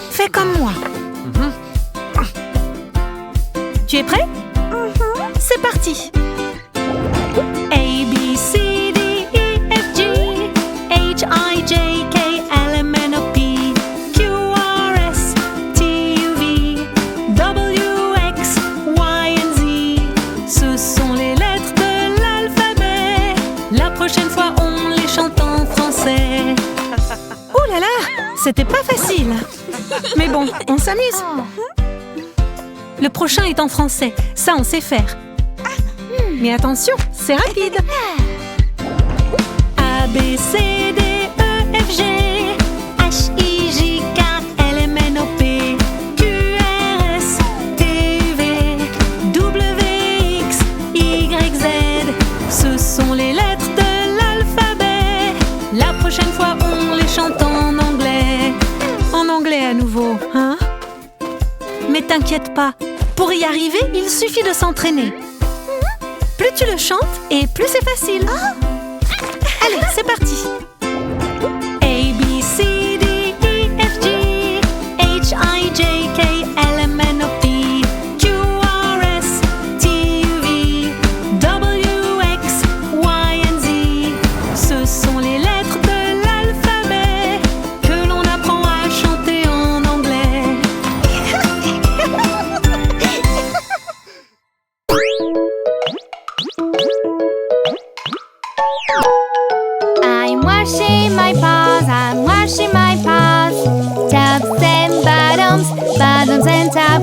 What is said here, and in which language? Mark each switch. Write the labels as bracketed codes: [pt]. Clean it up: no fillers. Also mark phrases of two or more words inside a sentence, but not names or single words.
[fr] comme moi. Tu es prêt? C'est parti. [en] A, B, C, D, E, F, G, H, I, J, K, L, M, N, O, P, Q, R, S, T, U, V, W, X, Y, and Z. [fr] Ce sont les lettres de l'alphabet. La prochaine fois, on les chante en français. Ouh là là, c'était pas facile. Mais bon, on s'amuse. Le prochain est en français, ça on sait faire. Mais attention, c'est rapide. A, B, C, D, E, F, G, H, I, J, K, L, M, N, O, P, Q, R, S, T, U, V, W, X, Y, Z. Ce sont les lettres de l'alphabet. La prochaine fois, on les chante en anglais. En anglais à nouveau, hein? Mais t'inquiète pas, pour y arriver, il suffit de s'entraîner. Plus tu le chantes, et plus c'est facile. Allez, c'est parti. [en] A, B, C, D, E, F, G, H, I, J, K, L, M, N, O, P, Q, R, S, T, U, V, W, X, Y, and Z. [fr] Ce sont les lettres de l'alphabet que l'on apprend à chanter en anglais. [en] I'm washing my paws, I'm washing my paws. Tops and bottoms, bottoms and tops.